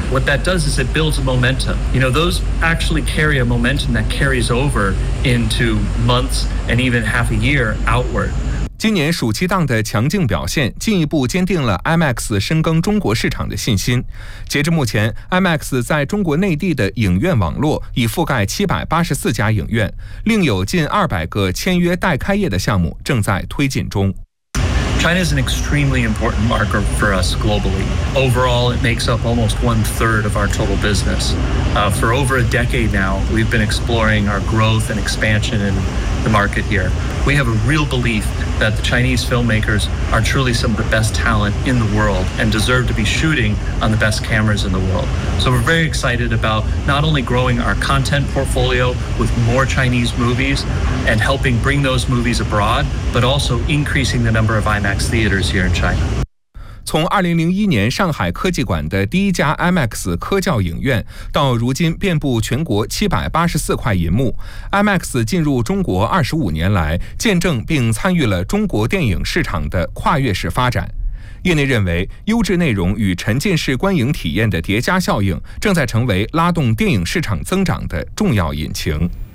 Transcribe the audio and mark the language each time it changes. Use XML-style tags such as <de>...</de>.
<en>What that does is it builds a momentum. You know, those actually carry a momentum that carries over into months and even half a year outward.</en> <zh>今年暑期档的强劲表现进一步坚定了 IMAX 深耕中国市场的信心。截至目前， IMAX 在中国内地的影院网络已覆盖784家影院，另有近200个签约待开业的项目正在推进中。</zh> <en>China is an extremely important market for us globally. Overall, it makes up almost one third of our total business. For over a decade now, we've been exploring our growth and expansion in the market here. We have a real belief that the Chinese filmmakers are truly some of the best talent in the world and deserve to be shooting on the best cameras in the world. So we're very excited about not only growing our content portfolio with more Chinese movies and helping bring those movies abroad, but also increasing the number of IMAX theaters here in China.</en> <zh>从2001年上海科技馆的第一家 IMAX 科教影院到如今遍布全国784块银幕， IMAX 进入中国25年来见证并参与了中国电影市场的跨越式发展。业内认为，优质内容与沉浸式观影体验的叠加效应正在成为拉动电影市场增长的重要引擎。</zh>